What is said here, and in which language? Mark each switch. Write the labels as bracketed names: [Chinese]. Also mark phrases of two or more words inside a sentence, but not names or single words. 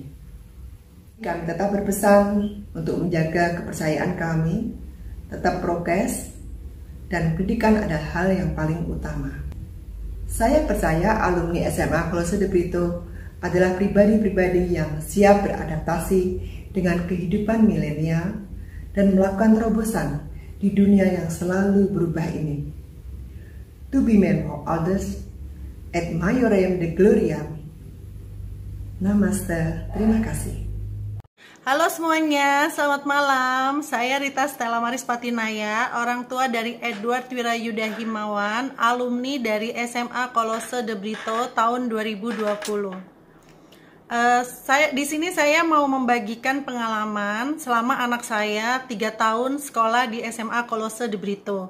[Indonesian] Kami tetap berpesan untuk menjaga kepercayaan kami, tetap prokes, dan pendidikan adalah hal yang paling utama. Saya percaya alumni SMA Kolose De Brito adalah pribadi-pribadi yang siap beradaptasi dengan kehidupan milenial dan melakukan terobosan di dunia yang selalu berubah ini. [English] To be men for others, [Latin] et maiorem Dei gloriam. [Indonesian] Namaste, terima kasih. Halo semuanya, selamat malam. Saya Rita Stella Maris Patinaya, orang tua dari Edward Wirayuda Himawan, alumni dari SMA Kolose De Brito tahun 2020. Di sini saya mau membagikan pengalaman selama anak saya 3 tahun sekolah di SMA Kolose De Brito.